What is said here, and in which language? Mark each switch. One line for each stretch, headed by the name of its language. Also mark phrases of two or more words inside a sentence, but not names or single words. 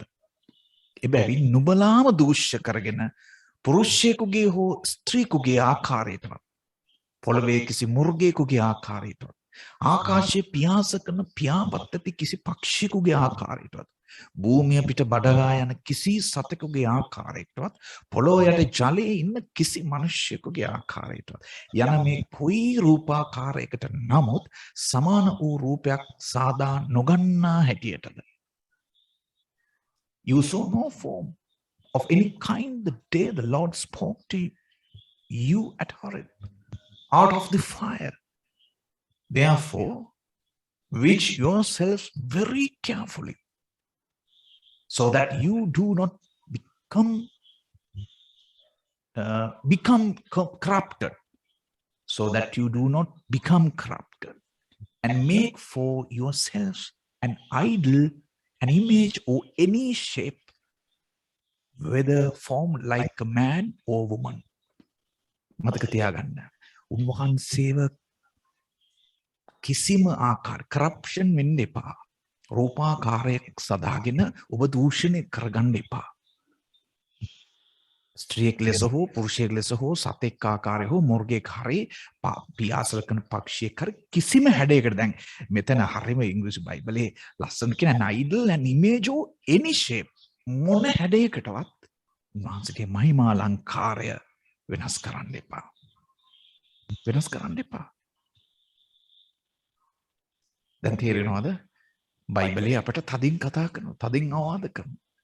Sinhala: එබැවින් නුඹලාම දූෂ්‍ය කරගෙන පුරුෂයෙකුගේ හෝ ස්ත්‍රීකුගේ ආකාරයටවත්, පොළවේ කිසි මුර්ගයෙකුගේ ආකාරයටවත්, ආකාශයේ පියාස කරන පියාපත් ඇති කිසි පක්ෂියෙකුගේ ආකාරයටවත්, භූමිය පිට බඩගා යන කිසි සතෙකුගේ ආකාරයටවත්, පොළොව යට ජලයේ ඉන්න කිසි මිනිසෙකුගේ ආකාරයටවත් යන මේ කොයි රූපාකාරයකට නමුත් සමාන වූ රූපයක් සාදා නොගන්නා හැටියටද?
English: You saw no form of any kind the day the Lord spoke to you at Horeb out of the fire. Therefore, watch yourselves very carefully, so that you do not become corrupted, so that you do not become corrupted, and make for yourselves an idol, an image or any shape, whether formed like a man or woman.
Sinhala: මතක තියාගන්න, උන්වහන්සේව කිසිම ආකාර කරප්ෂන් වෙන්න එපා. රූපාකාරයක් සදාගෙන ඔබ දූෂණය කරගන්න එපා. ස්ත්‍රියෙක් ලෙස හෝ පුරුෂයෙක් ලෙස හෝ සතෙක් ආකාරය හෝ මුර්ගෙක් හරි පියාසල කරන පක්ෂියෙක් හරි කිසිම හැඩයකට, දැන් මෙතන හරිම ඉංග්‍රීසි බයිබලයේ ලස්සන කියන
English: an idol, an image or any shape,
Sinhala: මොන හැඩයකටවත් උන්වහන්සේගේ මහිමා අලංකාරය වෙනස් කරන්න එපා. වෙනස් කරන්න එපා. දැන් තේරෙනවද? බයිබලයේ අපට තදින් කතා කරනවා, තදින් අවවාද කරනවා.